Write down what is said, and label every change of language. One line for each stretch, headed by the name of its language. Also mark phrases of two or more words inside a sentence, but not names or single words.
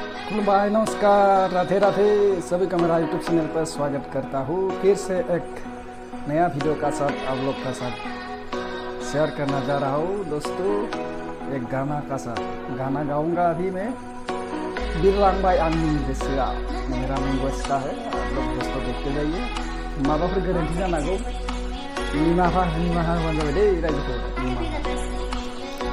Hindi: खुलबाय नमस्कार राधे राधे सभी का मेरा
English: YouTube channel
Hindi: पर स्वागत करता हूँ। फिर से एक नया वीडियो का साथ आप लोग का साथ शेयर करना जा रहा हूँ। दोस्तों एक गाना का साथ गाना गाऊंगा अभी मैं।
Bodo: बिरलांबाय आंनि गोसोआ
Hindi: मेरा लैंग्वेज का है। आप लोग दोस्तों देखते जाइए।
Bodo: माबाफोर गोरोन्थि जानो हागौ निमाहा होबानो जाबाय दै रायजोफोर निमाहा।